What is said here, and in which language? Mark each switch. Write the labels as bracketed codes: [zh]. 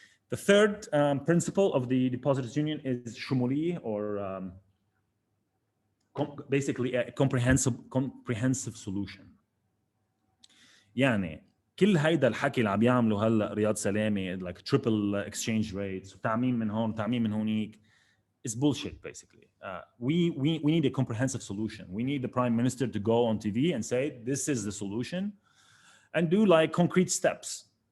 [en] The third principle of the Depositors Union is shumuli, or basically a comprehensive solution. [ar] يعني كل هيدا الحكي اللي عم يعملوا هلا رياض سلامي, [en] like triple exchange rates, [ar] تعميم من هون تعميم من هونيك, [en] is bullshit basically. We need a comprehensive solution. We need the Prime Minister to go on TV and say this is the solution, and do like concrete steps.